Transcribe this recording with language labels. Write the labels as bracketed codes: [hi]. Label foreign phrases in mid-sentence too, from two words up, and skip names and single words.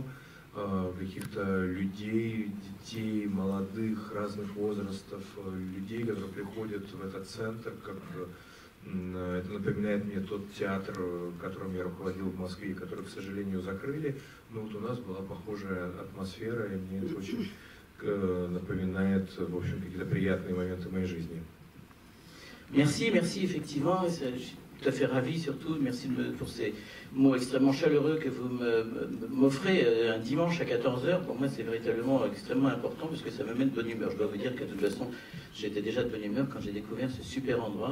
[ru] Каких-то людей, детей, молодых, разных возрастов, людей, которые приходят в этот центр, как это напоминает мне тот театр, которым я руководил в Москве, который, к сожалению, закрыли. Но вот у нас была похожая атмосфера, и мне это очень напоминает, в общем, какие-то приятные моменты моей жизни. [fr] Merci, effectivement. Tout à fait ravi surtout, merci pour ces mots extrêmement chaleureux que vous m'offrez un dimanche à 14h. Pour moi c'est véritablement extrêmement important parce que ça me met de bonne humeur. Je dois vous dire que de toute façon j'étais déjà de bonne humeur quand j'ai découvert ce super endroit.